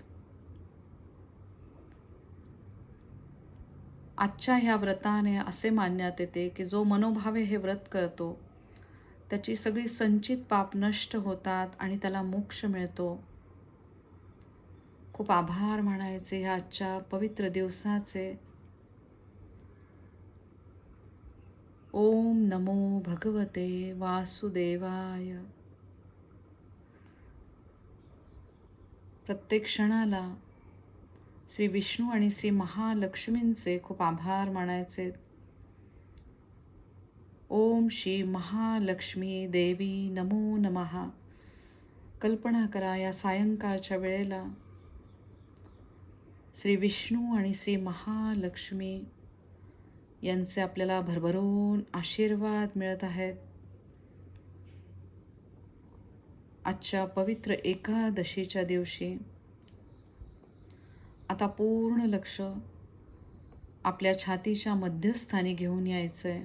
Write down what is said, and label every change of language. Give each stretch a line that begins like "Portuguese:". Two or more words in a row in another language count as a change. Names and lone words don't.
Marathi: आजच्या ह्या व्रताने असे मानण्यात येते की जो मनोभावे हे व्रत करतो त्याची सगळी संचित पाप नष्ट होतात आणि त्याला मोक्ष मिळतो. खूप आभार मानायचे ह्या आजच्या पवित्र दिवसाचे.
Sanskrit: ओम नमो भगवते वासुदेवाय.
Marathi: प्रत्येक क्षणाला श्री विष्णू आणि श्री महालक्ष्मींचे खूप आभार मानायचे.
Sanskrit: ओम श्री महालक्ष्मी देवी नमो नमः.
Marathi: कल्पना करा या सायंकाळच्या वेळेला श्री विष्णू आणि श्री महालक्ष्मी यांचे आपल्याला भरभरून आशीर्वाद मिळत आहेत. आजच्या पवित्र एकादशीच्या दिवशी आता पूर्ण लक्ष आपल्या छातीच्या मध्यस्थानी घेऊन यायचंय.